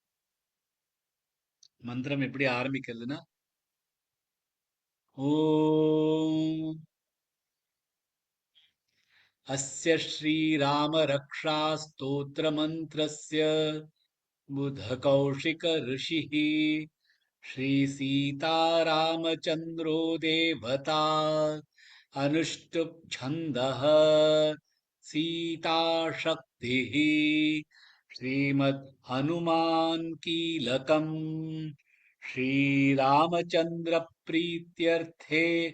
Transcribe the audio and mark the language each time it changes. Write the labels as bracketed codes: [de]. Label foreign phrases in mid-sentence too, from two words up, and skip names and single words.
[ta] மந்திரம் எப்படி ஆரம்பிக்கிறதுன்னா, [sa] ॐ अस्य श्रीराम रक्षा स्तोत्र मन्त्रस्य बुध कौशिक ऋषिः श्रीसीतारामचन्द्रो देवता अनुष्टुप् छन्दः सीताशक्तिः श्रीमद् हनुमान् कीलकम् श्रीरामचन्द्रप्रीत्यर्थे